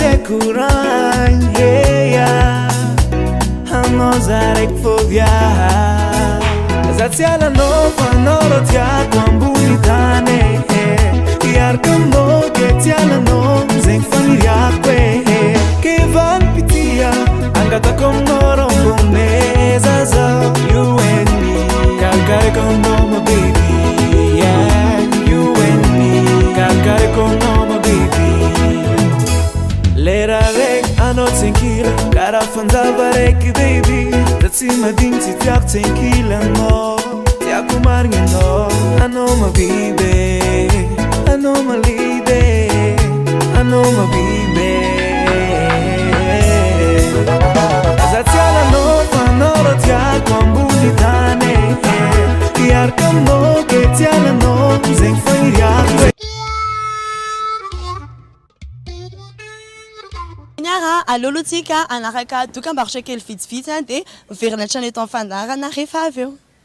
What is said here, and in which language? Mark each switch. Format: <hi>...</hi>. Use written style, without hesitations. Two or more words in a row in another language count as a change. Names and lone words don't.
<mg>haiko ragny anao za raiky foviaha za tsy alanao fa anao ro tiako ambony tany iaraka aminao dia tsy alanao zegny faniriako ke vanimpitia angatako aminao rombomeza zao</mg> <en>You and me Kakariko no my baby</en> <mg>Yeah</mg> <en>You and me Kakariko no my baby</en> <mg>Lera rek anao tsenkila Kara fanzava rek baby Tatsi mading si tiako tsenkila no Tiako marigny no Anao</mg> <en>my baby</en> <mg>Anao</mg> <en>my lady</en> <mg>Anao</mg> <en>my baby</en> <mg>Zatiala no fanoro tiako ambony tany iaraka aminao ke tiala no zegny faniriako Niara alolotsika anaraka dokam-barotra kely vitsivitsy dia miverina hatrany eto amin'ny fandarana rehefa avy eo.</mg>